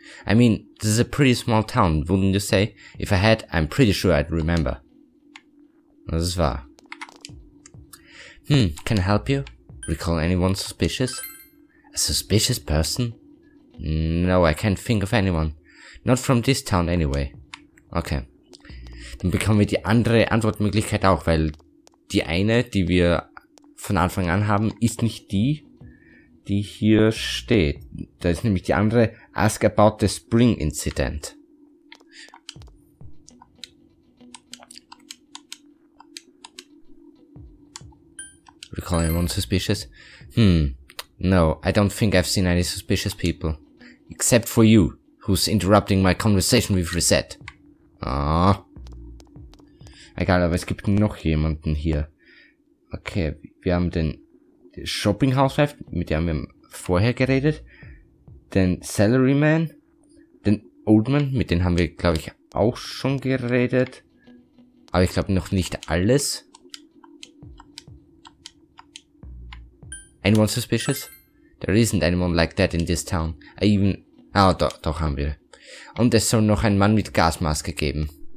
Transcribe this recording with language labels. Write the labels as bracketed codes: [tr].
[en] I mean, this is a pretty small town, wouldn't you say? If I had, I'm pretty sure I'd remember. [de] Das ist wahr. [en] Can I help you? Recall anyone suspicious? A suspicious person? No, I can't think of anyone. Not from this town anyway. Okay. [de] Dann bekommen wir die andere Antwortmöglichkeit auch, weil die eine, die wir von Anfang an haben, ist nicht die hier steht. Da ist nämlich die andere, [en] ask about the spring incident. Recall anyone suspicious? No, I don't think I've seen any suspicious people. Except for you, who's interrupting my conversation with Reset. Ah. [de] Egal, aber es gibt noch jemanden hier. Okay, wir haben den Shopping Housewife, mit dem haben wir vorher geredet. Den Salaryman. Den Oldman, mit dem haben wir, glaube ich, auch schon geredet. Aber ich glaube noch nicht alles. [en] Anyone suspicious? There isn't anyone like that in this town. [de] Doch haben wir. Und es soll noch einen Mann mit Gasmaske geben.